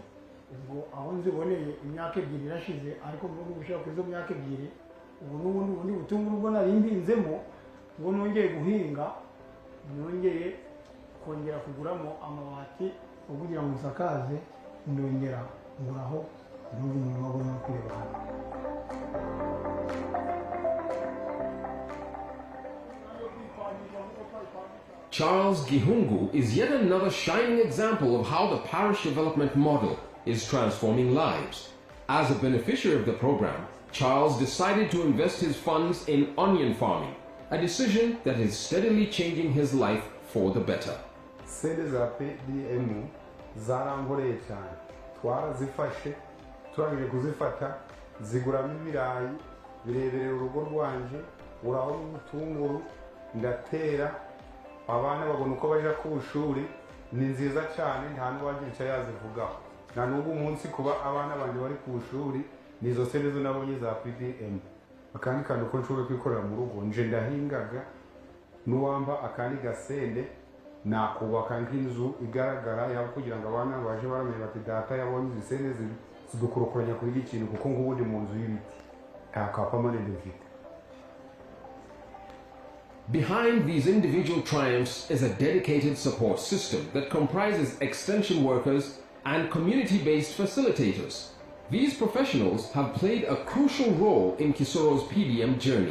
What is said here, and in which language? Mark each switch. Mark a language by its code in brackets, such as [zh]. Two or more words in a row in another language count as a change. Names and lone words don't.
[rw] Ubwo aho nziboneye imyaka 2 irashize, ariko mbona gushaka kuri izo myaka 2 ubu n'ubundi butunguru ubwo nari mbinzemo ngo nongeye guhinga, nongeye kongera kuguramo amabati kugira ngo nsakaze, ndongera nguraho n'ubu umuntu wabona kureba. [en] Charles Gihungu is yet another shining example of how the parish development model is transforming lives. As a beneficiary of the program, Charles decided to invest his funds in onion farming, a decision that is steadily changing his life for the better. [rw] Sente za PDM zarangoreye cyane, twarazifashe turangije kuzifata ziguramo ibirayi bireberera urugo rwanje, uraho n'ubutunguru ndatera, abana babona uko baja ku ishuri, ni nziza cyane, nta n'uwagica yazivugaho. Na n'ubu munsi kuba abana banje bari ku ishuri, nizo sente zo nabonye za PDM. Akandi kantu ko nshobora kwikorera mu rugo, nje ndahingaga n'uwamba akandi gasende nakubaka nk'inzu igaragara yaba kugira ngo abana baje baramenya bati data yabonye izi sente zidukurukuranya kuri iki kintu, kuko ngubundi mu nzu y'ibiti nta kapamanende mfite. [en] Behind these individual triumphs is a dedicated support system that comprises extension workers and community-based facilitators. These professionals have played a crucial role in Kisoro's PDM journey.